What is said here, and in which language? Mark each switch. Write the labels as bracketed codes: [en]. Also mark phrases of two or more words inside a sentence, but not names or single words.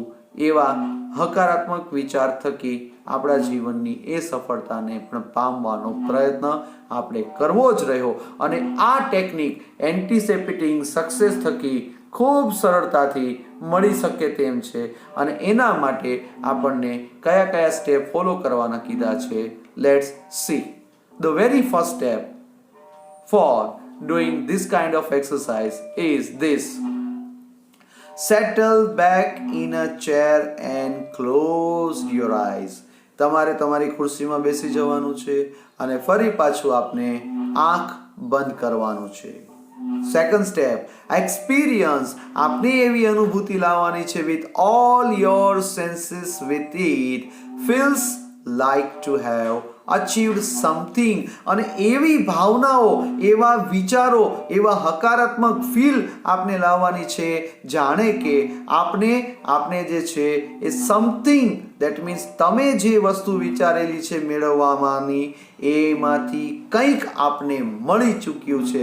[gu] એવા હકારાત્મક વિચાર થકી આપણા જીવનની એ સફળતાને પણ પામવાનો પ્રયત્ન આપણે કરવો જ રહ્યો. અને આ ટેકનિક [en] anticipating success [gu] થકી ખૂબ સરળતાથી મળી શકે તેમ છે. અને એના માટે આપણને કયા કયા [en] step follow [gu] કરવાના કીધા છે? [en] Let's see. The very first step for doing this kind of exercise is this. Settle back in a chair and close your eyes. [gu] તમારે તમારી ખુરશીમાં બેસી જવાનું છે અને ફરી પાછું આપને આંખ બંધ કરવાનું છે. [en] second step, experience. [gu] આપને એવી અનુભૂતિ લાવવાની છે [en] with all your senses with it feels like to have achieved something. [gu] અને એવી ભાવનાઓ, એવા વિચારો, એવા હકારાત્મક ફીલ આપને લાવવાની છે જાણે કે આપને જે છે એ [en] something, that means [gu] તમે જે વસ્તુ વિચારેલી છે મેળવવાની એમાંથી કંઈક આપને મળી ચૂક્યું છે.